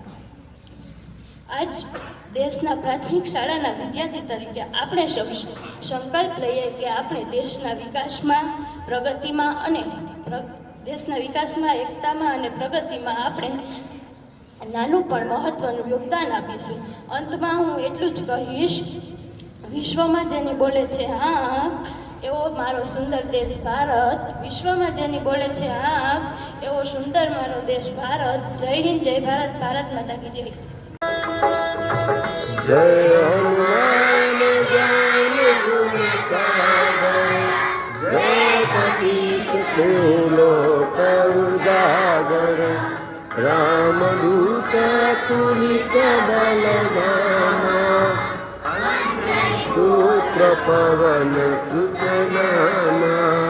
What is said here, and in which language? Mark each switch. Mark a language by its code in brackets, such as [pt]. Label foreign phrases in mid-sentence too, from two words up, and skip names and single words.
[gu] આજ દેશના પ્રાથમિક શાળાના વિદ્યાર્થી તરીકે આપણે સૌ સંકલ્પ લઈએ કે આપણે દેશના વિકાસમાં, એકતામાં અને પ્રગતિમાં આપણે નાનું પણ મહત્વનું યોગદાન આપીશું। અંતમાં હું એટલું જ કહીશ, વિશ્વમાં જેની બોલે છે આંખ એવો મારો સુંદર દેશ ભારત, વિશ્વમાં જેની બોલે છે આંખ એવો સુંદર મારો દેશ ભારત। [hi] जय हिन्द, जय भारत, भारत माता की जय। जय हनुमान ज्ञान गुण सागर, जय कपीस लोक उजागर, रामदूत तुलित बलधामा, पुत्र पवन सुत नामा।